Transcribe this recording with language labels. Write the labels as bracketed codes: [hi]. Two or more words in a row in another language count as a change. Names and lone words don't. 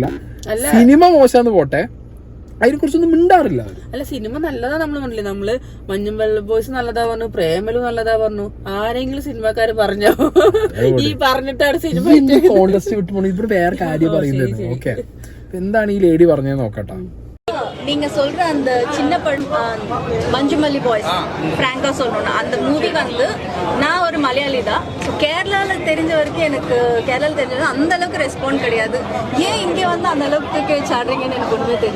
[ml] സിനിമ മോശാന്ന് പോട്ടെ, അതിനെ കുറിച്ചൊന്നും മിണ്ടാറില്ല. അല്ല, സിനിമ നല്ലതാ നമ്മൾ പറഞ്ഞില്ലേ, നമ്മള് മഞ്ഞുമൽ ബോയ്സ് നല്ലതാ പറഞ്ഞു, പ്രേമലു നല്ലതാ പറഞ്ഞു. ആരെങ്കിലും സിനിമക്കാര് പറഞ്ഞോ? ഈ പറഞ്ഞിട്ടാണ് സിനിമ കോൺടെസ്റ്റ് വിട്ടു പോണത്. ഇവിടെ വേറെ കാര്യം പറയുന്നത്. ഓക്കെ, എന്താണ് ഈ ലേഡി പറഞ്ഞത് നോക്കട്ടെ. [ta] நீங்க சொல்ற அந்த சின்ன மஞ்சுமல்லி பாய்ஸ் பிராங்கா சொல்லணும்னா அந்த மூவி வந்து நான் ஒரு மலையாளி தான். ஸோ கேரளாவில் தெரிஞ்ச வரைக்கும் எனக்கு கேரளாவில் தெரிஞ்சது அந்த அளவுக்கு ரெஸ்பாண்ட் கிடையாது. ஏன் இங்கே வந்து அந்த அளவுக்கு சாடுறீங்கன்னு எனக்கு ஒன்றுமே தெரியல.